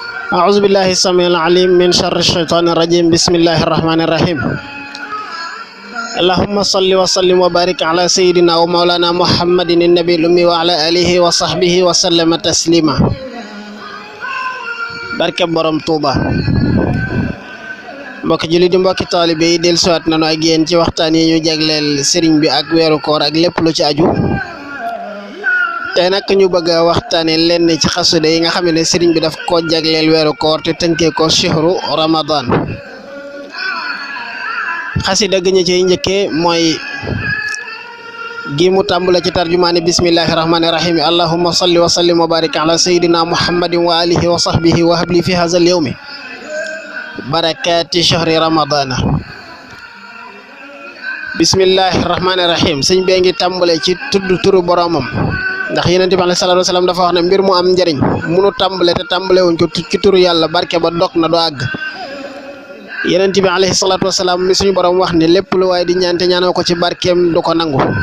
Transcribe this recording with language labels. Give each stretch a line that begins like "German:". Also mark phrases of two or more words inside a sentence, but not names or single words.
Arabic: أعوذ بالله السميع العليم من شر الشيطان الرجيم بسم الله الرحمن الرحيم اللهم صل وسلم وبارك على سيدنا ومولانا محمد النبي الأمي وعلى آله وصحبه وسلم تسليما
Wolof: barke borom Touba mbokk jullit yi mbokk taalibe yi dellusiwaat nañu ak yéen ci waxtaan yi ñu jagleel sëriñ bi ak weeru koor ak lépp lu ci aju tey nag ñu bëgg a waxtaane lenn ci xasida yi nga xam ne sëriñ bi daf ko jagleel weeru koor te tënkee ko
Arabic: شهر رمضان
Wolof: xasida gi ñu ciy njëkkee mooy gi mu tàmbale ci tarjumaani
Arabic: بسم الله الرحمن الرحيم اللهم صل وسلم وبارك على سيدنا محمد وعلى آله وصحبه وهب لي في هذا اليوم بركة شهر رمضان بسم الله الرحمن الرحيم
Wolof: sëñ bee ngi tàmbale ci tudd turu boromam ndax yonent bi
Arabic: عليه الصلاة والسلام
Wolof: dafa wax ne mbir mu am njëriñ munu tàmbale te tàmbale wuñ ko ci turu yàlla barke ba dog na doo àgg yonent bi
Arabic: عليه الصلاة والسلام
Wolof: mi suñu borom wax ne lépp lu waaye di ñaante ñaanoo ko ci barkeem du ko nangu